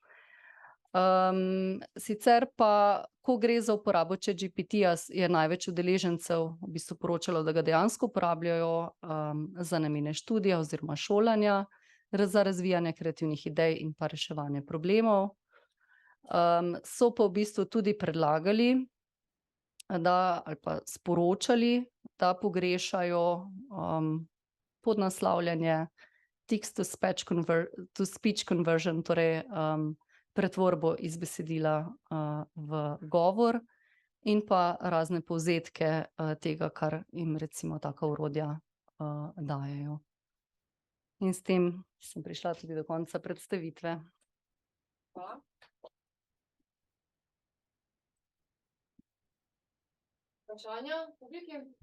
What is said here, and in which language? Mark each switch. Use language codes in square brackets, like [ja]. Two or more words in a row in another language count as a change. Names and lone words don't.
[sl] Sicer pa, ko gre za uporabo ChatGPT-ja, je največ udeležencev v bistvu poročalo, da ga dejansko uporabljajo za namene študija oziroma šolanja, za razvijanje kreativnih idej in pa reševanje problemov. So pa v bistvu tudi predlagali, ali pa sporočali, da pogrešajo podnaslavljanje [en] text-to-speech conversion, [sl] torej pretvorbo iz besedila v govor in pa razne povzetke tega, kar jim recimo taka orodja dajejo. In s tem sem prišla tudi do konca predstavitve. Hvala. Vprašanja publike?